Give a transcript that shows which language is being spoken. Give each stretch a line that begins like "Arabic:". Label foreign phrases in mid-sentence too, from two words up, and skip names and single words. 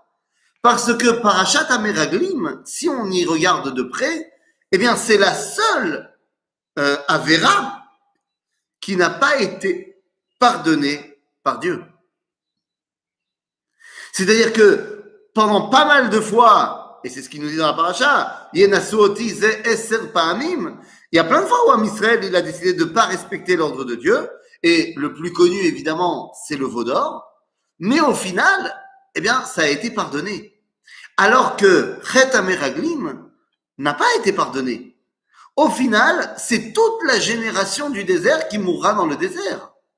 French: Parce que
Hebrew: פרשת המרגלים,
French: si on y regarde de près, eh bien c'est la seule Avera qui n'a pas été pardonnée par Dieu. C'est-à-dire que pendant pas mal de fois, et c'est ce qu'il nous dit dans la paracha,
Hebrew: וינסו אותי זה עשר פעמים,
French: il y a plein de fois où
Hebrew: עם ישראל
French: il a décidé de ne pas respecter l'ordre de Dieu, et le plus connu évidemment c'est le veau d'or, mais au final, eh bien ça a été pardonné. Alors que
Hebrew: חטא המרגלים
French: n'a pas été pardonné. Au final, c'est toute la génération du désert qui mourra dans le désert.